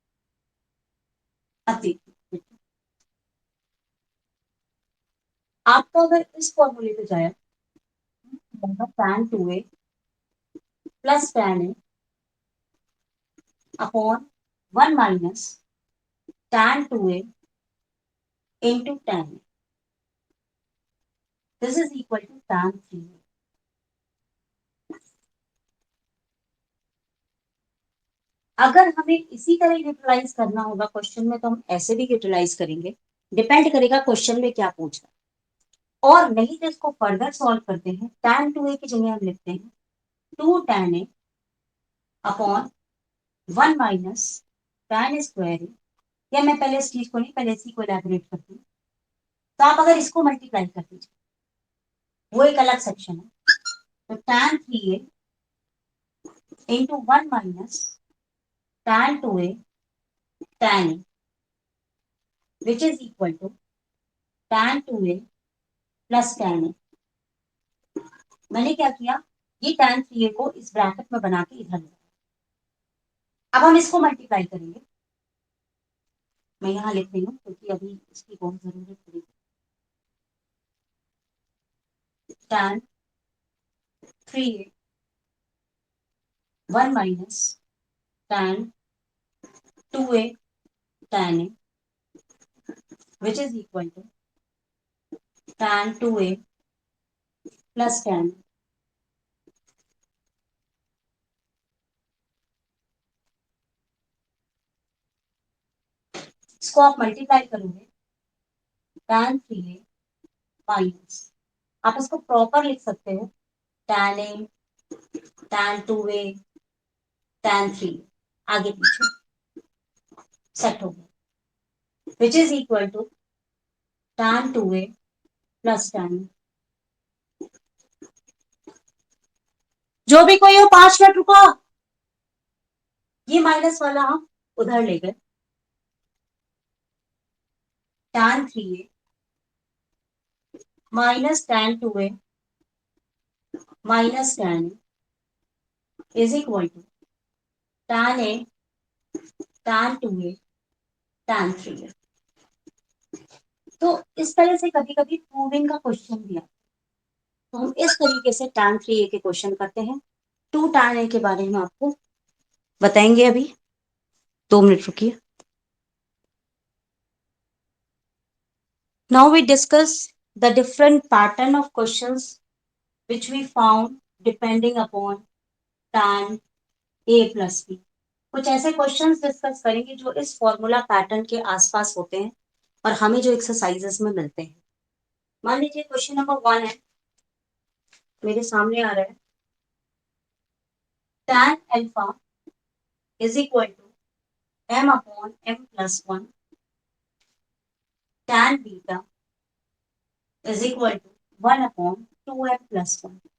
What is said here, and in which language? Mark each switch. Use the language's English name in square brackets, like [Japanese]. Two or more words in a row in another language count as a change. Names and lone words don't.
[Hindi] अब देखिए आपको अगर इस फॉर्मूले पे जाए, [English] tan 2a plus tan a upon 1 minus tan 2a into tan a, this is equal to tan 3a. [Hindi] अगर हमें इसी तरह यूटिलाइज करना होगा क्वेश्चन में तो हम ऐसे भी यूटिलाइज करेंगे, डिपेंड करेगा क्वेश्चन में क्या पूछ रहा है, और नहीं तो इसको फर्दर सॉल्व करते हैं, tan 2a की जगह हम लिखते हैं [English] 2 tan a upon 1 minus tan square [Hindi] है, या मैं पहले इस चीज को नहीं, पहले इसी को इलैबोरेट करती हूँ। तो आप अगर इसको मल्टीप्लाई कर दीजिए, वो एक अलग सेक्शन है। [English] तो tan 3a into 1 minus tan 2a tan a, which is equal to tan 2a plus tan a. [Hindi] मैंने क्या किया, ये tan 3a को इस ब्रैकेट में बना के इधर लिया। अब हम इसको मल्टीप्लाई करेंगे, मैं यहाँ लिख रही हूँ क्योंकि अभी इसकी बहुत जरूरत पड़ेगी। [English] tan 3a 1 minus tan 2a tan a, which is equal to tan 2a plus tan a। [Hindi] इसको आप मल्टीप्लाई करोगे, [English] tan 3a minus, [Hindi] आप इसको प्रॉपर लिख सकते हो, [English] tan a tan 2a tan 3, [Hindi] आगे पीछे सेट हो गया, [English] which is equal to tan 2a plus tan a। [Hindi] जो भी कोई हो 5 मिनट रुको, ये माइनस वाला हम उधर ले गए, [English] tan 3a minus tan 2a minus tan a is equal to tan a tan 2a tan 3a. [Hindi] तो इस तरह से कभी कभी प्रूविंग का क्वेश्चन भी आता है, तो हम इस तरीके से tan 3a के क्वेश्चन करते हैं। 2 tan a के बारे में आपको बताएंगे अभी, 2 मिनट रुकिए। [English] Now we discuss the different pattern of questions which we found depending upon tan a plus b। [Hindi] कुछ ऐसे क्वेश्चंस डिस्कस करेंगे जो इस [English] formula pattern [Hindi] के आसपास होते हैं और हमें जो एक्सरसाइजेस में मिलते हैं। मान लीजिए क्वेश्चन नंबर 1 है, मेरे सामने आ रहा है, [English] tan alpha is equal to m upon m plus 1, tan beta is equal to 1 upon 2m plus 1.